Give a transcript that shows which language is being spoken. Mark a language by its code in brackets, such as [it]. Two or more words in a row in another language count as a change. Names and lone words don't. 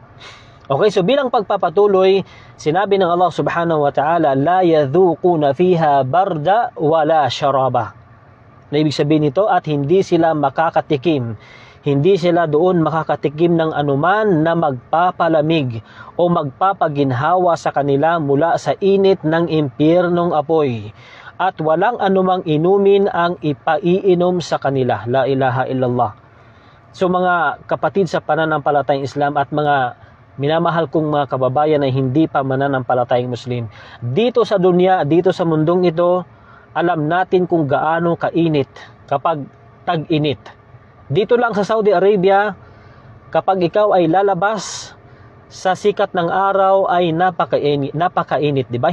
[tl] Okay, so bilang pagpapatuloy, sinabi ng Allah [ar] سبحانه وتعالى, لا يذوقون فيها بردا ولا شرابا. [tl] Na ibig sabihin nito, at hindi sila makakatikim, hindi sila doon makakatikim ng anuman na magpapalamig o magpapaginhawa sa kanila mula sa init ng impyernong apoy. At walang anumang inumin ang ipaiinom sa kanila. [ar] لا إله إلا الله. [tl] So mga kapatid sa pananampalatayang Islam at mga minamahal kong mga kababayan na hindi pa mananampalatayang Muslim, dito sa dunya, dito sa mundong ito, alam natin kung gaano kainit kapag tag-init. Dito lang sa Saudi Arabia, kapag ikaw ay lalabas sa sikat ng araw ay napakainit, di ba?